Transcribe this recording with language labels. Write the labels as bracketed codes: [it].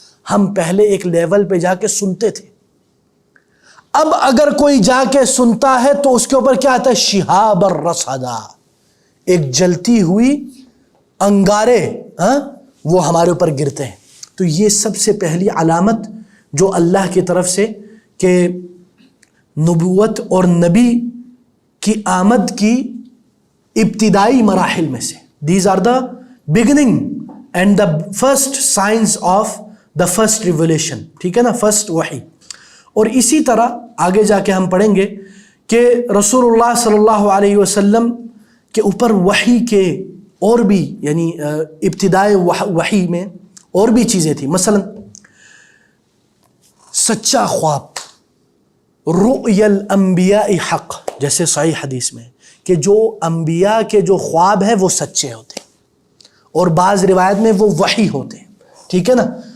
[ur] ہم پہلے ایک لیول پہ جا کے سنتے تھے، اب اگر کوئی جا کے سنتا ہے تو اس کے اوپر کیا آتا ہے؟ [ar] شِهَابًا رَصَدًا، [ur] ایک جلتی ہوئی انگارے وہ ہمارے اوپر گرتے ہیں. تو یہ سب سے پہلی علامت جو اللہ کی طرف سے کہ نبوت اور نبی کی آمد کی ابتدائی مراحل میں سے، [en] These are the beginning and the first signs of the first revelation. [ur] ٹھیک ہے نا, فرسٹ وحی. اور اسی طرح آگے جا کے ہم پڑھیں گے کہ رسول اللہ صلی اللہ علیہ وسلم کے اوپر وحی کے اور بھی یعنی ابتدائے وحی میں اور بھی چیزیں تھیں. مثلا سچا خواب, [ar] رؤیا الانبیاء حق, [ur] جیسے صحیح حدیث میں کہ جو انبیاء کے جو خواب ہیں وہ سچے ہوتے ہیں, اور بعض روایت میں وہ وحی ہوتے ہیں. ٹھیک ہے نا.